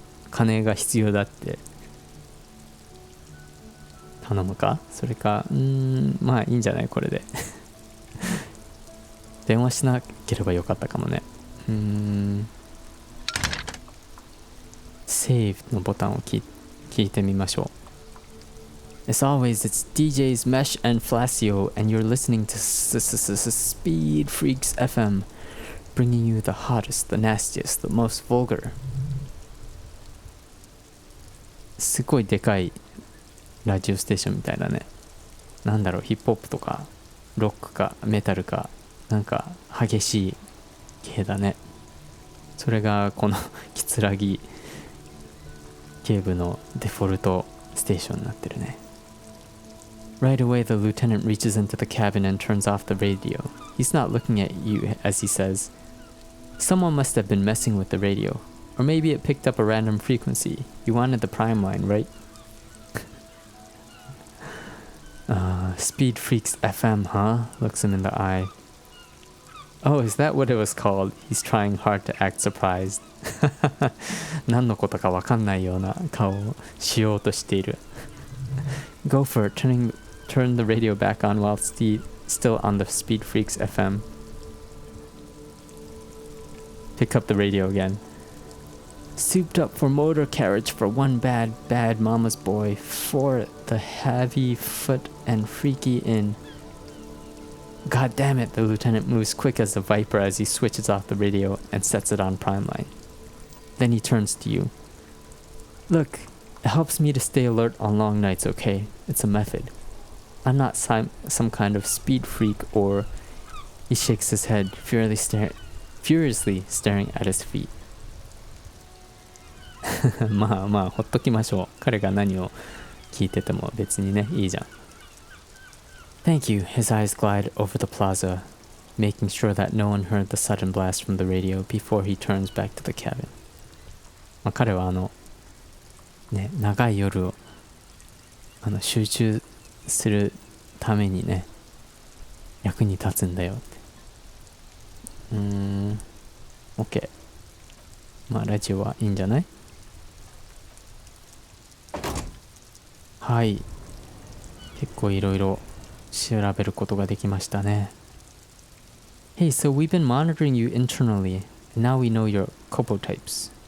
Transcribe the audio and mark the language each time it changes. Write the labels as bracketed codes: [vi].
[ja] 金が必要だって頼むか？それか、まあいいんじゃないこれで。電話しなければよかったかもね。セーブのボタンを聞いてみましょう。 [en] As always, it's DJs Mesh and Flacio, and you're listening to Speed Freaks FM, bringing you the hottest, the nastiest, the most vulgar. [ja] すごいでかいラジオステーションみたいだね。なんだろう、ヒップホップとかロックかメタルかなんか激しい系だね。それがこのキツラギ警部のデフォルトステーションになってるね。 [en] Right away, the lieutenant reaches into the cabin and turns off the radio. He's not looking at you as he says, Someone must have been messing with the radio. Or maybe it picked up a random frequency. You wanted the prime line, right? Speed Freaks FM, huh? Looks him in the eye. Oh, is that what it was called? He's trying hard to act surprised. [ja] 何のことかわかんないような顔をしようとしている。 [en] Go for it. Turn the radio back on while it's still on the Speed Freaks FM. Pick up the radio again. Souped up for motor carriage for one bad mama's boy. For the heavy foot and freaky in. God damn it, the lieutenant moves quick as a viper as he switches off the radio and sets it on prime line. Then he turns to you. Look, it helps me to stay alert on long nights, okay? It's a method. I'm not some kind of speed freak or... He shakes his head, furiously staring at his feet. [ja] まあまあほっときましょう。彼が何を聞いてても別にね、いいじゃん。 [en] Thank you. His eyes glide over the plaza, making sure that no one heard the sudden blast from the radio before he turns back to the cabin. [ja] まあ、彼はね、長い夜を集中するためにね、役に立つんだよって。 [en] OK。 [ja] まあラジオはいいんじゃない？はい。結構いろいろ調べることができましたね。 [en] Hey, so we've been monitoring you internally, and now we know your couple types.